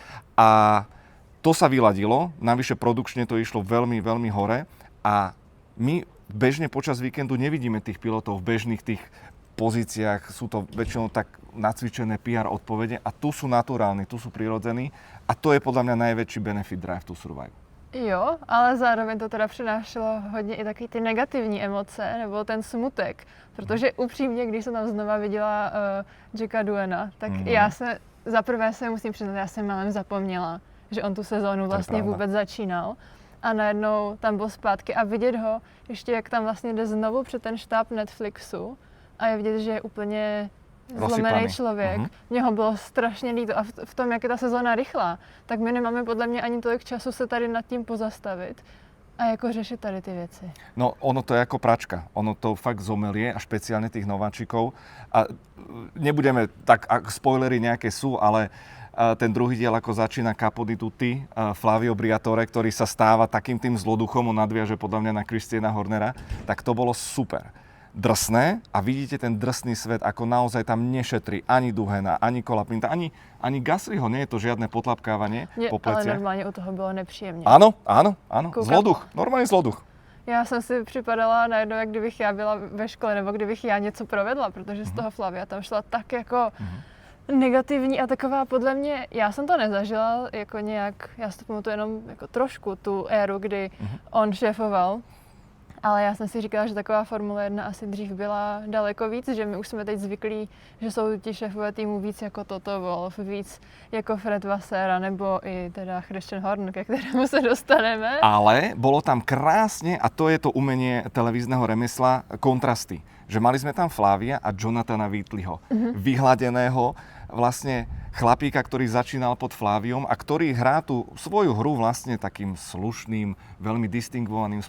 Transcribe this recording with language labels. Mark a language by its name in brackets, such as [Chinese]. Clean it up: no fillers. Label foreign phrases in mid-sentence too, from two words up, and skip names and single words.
[Slovak] A to sa vyladilo, navyše produkčne to išlo veľmi, veľmi hore a my bežne počas víkendu nevidíme tých pilotov v bežných tých pozíciách, sú to väčšinou tak nacvičené PR odpovede a tu sú naturálni, tu sú prirodzení a to je podľa mňa najväčší benefit Drive to Survive. [Czech] Jo, ale zároveň to teda přinášelo hodně i takový ty negativní emoce, nebo ten smutek, protože upřímně, když jsem tam znova viděla Jacka Duena, tak já se, zaprvé se musím přiznat, já jsem málem zapomněla, že on tu sezónu vlastně vůbec začínal a najednou tam byl zpátky a vidět ho ještě, jak tam vlastně jde znovu před ten štáb Netflixu a je vidět, že je úplně zlomený člověk. Mně ho bylo strašně líto a v tom, jak je ta sezóna rychlá, tak my nemáme podle mě ani tolik času se tady nad tím pozastavit a jako řešit tady ty věci. [Slovak] No ono to je ako pračka. Ono to fakt zomelie a špeciálne tých nováčikov. A nebudeme, tak spoilery nejaké sú, ale ten druhý diel, ako začína [Italian] Capo di Tutti, [Slovak] Flavio Briatore, ktorý sa stáva takým tým zloduchom, on nadviaže podľa mňa na Christiana Hornera, tak to bolo super. Drsné a vidíte ten drsný svet, ako naozaj tam nešetrí ani Duhena, ani Colapinta, ani Gaslyho, nie je to žiadne potlapkávanie po pleciach. [Czech] Ale normálně u toho bylo nepříjemně. [Slovak] Áno. Zloduch, normálny zloduch. [Czech] Já jsem si připadala najednou, jak kdybych já byla ve škole, nebo kdybych já něco provedla, protože z toho Flavia tam šla tak jako negativní a taková podle mě, já jsem to nezažila jako nějak, já si to pamatuju jenom jako trošku tu éru, kdy on šéfoval, ale já jsem si říkala, že taková Formule 1 asi dřív byla daleko víc, že my už jsme teď zvyklí, že jsou ti šéfové týmu víc jako Toto Wolff, víc jako Fred Vasseur, nebo i teda Christian Horner, ke kterému se dostaneme. [Slovak] Ale bolo tam krásne, a to je to umenie televízneho remesla, kontrasty. Že mali sme tam Flavia a Jonathana Wheatleyho, vyhladeného vlastne chlapíka, ktorý začínal pod Flaviom a ktorý hrá tú svoju hru vlastne takým slušným, veľmi distingovaným spôsobom.